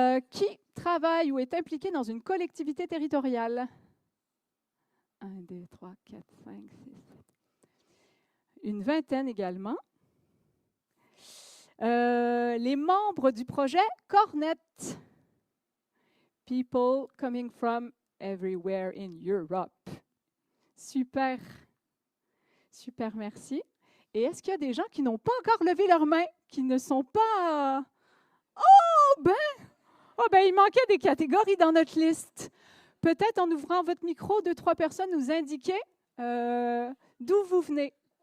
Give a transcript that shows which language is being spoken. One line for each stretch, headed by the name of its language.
French: Qui travaille ou est impliqué dans une collectivité territoriale? 1, 2, 3, 4, 5, 6, 7. Une vingtaine également. Les membres du projet Cornet.
English: People coming from everywhere in Europe.
French: Super. Super, merci. Et est-ce qu'il y a des gens qui n'ont pas encore levé leurs mains, qui ne sont pas... Oh ben, il manquait des catégories dans notre liste. Peut-être en ouvrant votre micro, 2, 3 personnes nous indiquer d'où vous venez.